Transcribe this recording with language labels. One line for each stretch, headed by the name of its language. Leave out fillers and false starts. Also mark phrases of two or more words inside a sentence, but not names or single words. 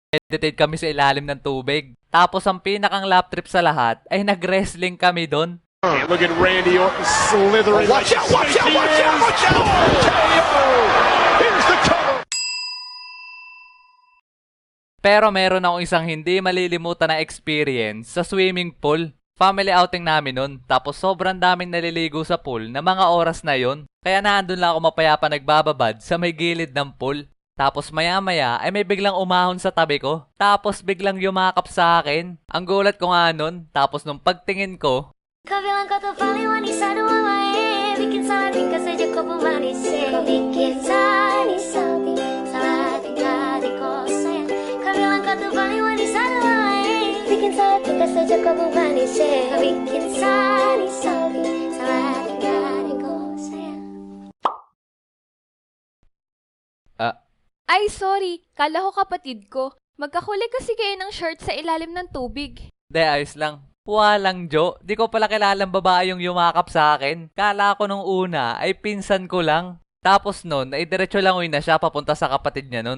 Filipino: Meditate kami sa ilalim ng tubig. Tapos ang pinakang lap trip sa lahat ay nag-wrestling kami doon.
English: Look at Randy Orton slithering. Watch out, watch out, watch out, watch out! KO! Here's the cover!
Filipino: Pero meron akong isang hindi malilimutan na experience sa
English: swimming pool. Family outing
Filipino: namin nun, tapos sobrang daming naliligo sa pool na mga oras na yon. Kaya naandun lang ako mapayapa nagbababad sa may gilid ng pool. Tapos maya maya ay may biglang umahon sa tabi ko. Tapos biglang yumakap sa akin. Ang gulat ko nga nun, tapos nung pagtingin ko,
Indonesian: Kau bilang kau tuh paling wanita dua wae. Bikin salah tingkah saja kau pemanis. Kau bikin salah tingkah di kau sayang. Kau bilang kau tuh paling wanita dua wae. Bikin salah tingkah saja kau pemanis. Kau bikin salah tingkah di kau sayang.
Filipino: Ay, sorry. Kala ko kapatid ko. Magkahuli kasi kayo ng short sa ilalim ng tubig. de ayos lang. Walang Jo, di ko pala kilalang babae yung yumakap sa akin. Kala ko nung una ay pinsan ko lang. Tapos nun, ay diretso lang uwi na siya papunta sa kapatid niya nun.